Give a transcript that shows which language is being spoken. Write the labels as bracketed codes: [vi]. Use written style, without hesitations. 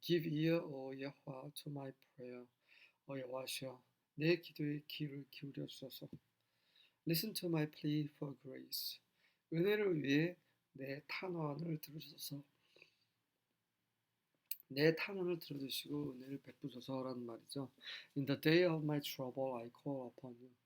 [en] Give ear, O 여호와, to my prayer. [ko] 여호와시여, 내 기도에 귀를 기울여 주소서. [en] Listen to my plea for grace. [ko] 은혜를 위해 내 탄원을 들으소서. 내 탄원을 들어주시고 은혜를 베푸소서라는 말이죠. [en] In the day of my trouble, I call upon you.